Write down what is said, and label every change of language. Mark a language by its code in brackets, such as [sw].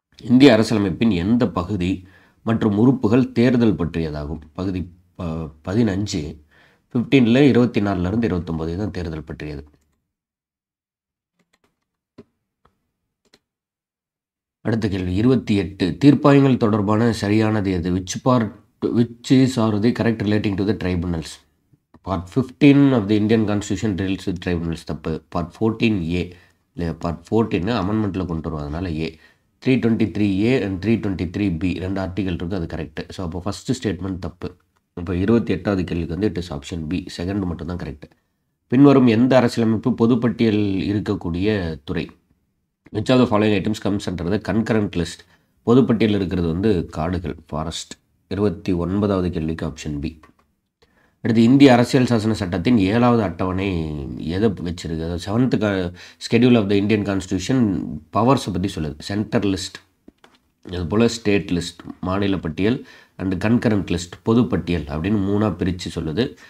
[ta] இந்திய அரசியலமைப்பின் எந்த பகுதி மற்றும் உறுப்புகள் தேர்தல் பற்றியதாகும்? பகுதி 15, 15ல் 24லேருந்து 29 தான் தேர்தல் பற்றியது. அடுத்த கேள்வி 28. தீர்ப்பாயங்கள் தொடர்பான சரியானது எது? [en] which is or the correct relating to the tribunals? Part 15 of the Indian Constitution deals with tribunals. [ta] தப்பு. Part 14A இல்லை, Part 14 அமெண்ட்மெண்ட்டில் கொண்டு வருவதனால ஏ. 323A and 323B 2 ஆர்டிகல் இருக்குது, அது கரெக்டு. ஸோ அப்போ ஃபஸ்ட்டு ஸ்டேட்மெண்ட் தப்பு. இப்போ 28வது கேள்விக்கு வந்து [en] it is option B, [ta] second மட்டும் தான் கரெக்டு. பின்வரும் எந்த அரசியலமைப்பு பொதுப்பட்டியல் இருக்கக்கூடிய துறை? [en] which of the following items comes under the concurrent list? [ta] பொதுப்பட்டியல் இருக்கிறது வந்து காடுகள், ஃபாரஸ்ட். 29வது கேள்விக்கு ஆப்ஷன் பி. அடுத்து இந்திய அரசியல் சாசன சட்டத்தின் 7வது அட்டவணை எதை வச்சிருக்கு? [en] அதாவது 7th schedule of the Indian constitution பவர்ஸை [ta] பற்றி சொல்லுது. சென்டர் லிஸ்ட், அதுபோல் ஸ்டேட் லிஸ்ட், மாநில பட்டியல், அண்டு கன்கரண்ட் லிஸ்ட், பொதுப்பட்டியல் அப்படின்னு 3ஆக பிரித்து சொல்லுது.